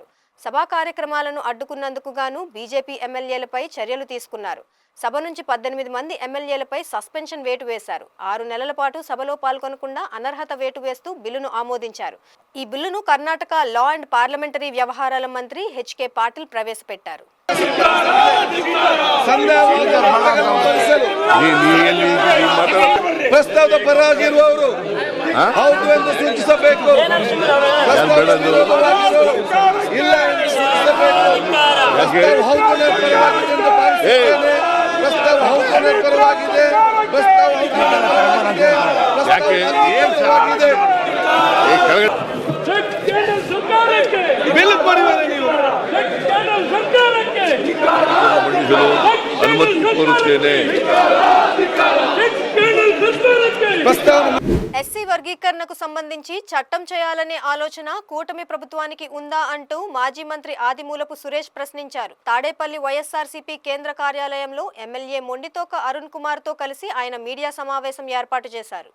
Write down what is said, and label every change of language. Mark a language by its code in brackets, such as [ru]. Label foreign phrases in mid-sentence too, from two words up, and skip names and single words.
[te] సభా కార్యక్రమాలను అడ్డుకున్నందుకు గాను బీజేపీ ఎమ్మెల్యేలపై చర్యలు తీసుకున్నారు. సభ నుంచి 18 మంది ఎమ్మెల్యేలపై సస్పెన్షన్ వేటు వేశారు. 6 నెలల పాటు సభలో పాల్గొనకుండా అనర్హత వేటు వేస్తూ బిల్లును ఆమోదించారు. ఈ బిల్లును కర్ణాటక [en] law and parliamentary [te] వ్యవహారాల మంత్రి హెచ్కే పాటిల్ ప్రవేశపెట్టారు. [kn] ಪ್ರಸ್ತಾವದ ಪರವಾಗಿರುವವರು ಹೌದು ಎಂದು ಸೂಚಿಸಬೇಕು. ಇಲ್ಲ ಎಂದು ಸೂಚಿಸಬೇಕು. ಹೌದು ಪರವಾಗಿದೆ. ಪ್ರಸ್ತಾವ ಹೌದು ಪರವಾಗಿದೆ. ಪ್ರಸ್ತಾವ ಬಿಲ್ ಕೊಡಿದರೆ ನೀವು ಅನುಮತಿ ಕೋರುತ್ತೇನೆ. [te] ఎస్సీ వర్గీకరణకు సంబంధించి చట్టం చేయాలనే ఆలోచన కూటమి ప్రభుత్వానికి ఉందా అంటూ మాజీ మంత్రి ఆదిమూలపు సురేష్ ప్రశ్నించారు. తాడేపల్లి వైఎస్ఆర్సీపీ కేంద్ర కార్యాలయంలో ఎమ్మెల్యే మొండితోక అరుణ్ కుమార్ తో కలిసి ఆయన మీడియా సమావేశం ఏర్పాటు చేశారు.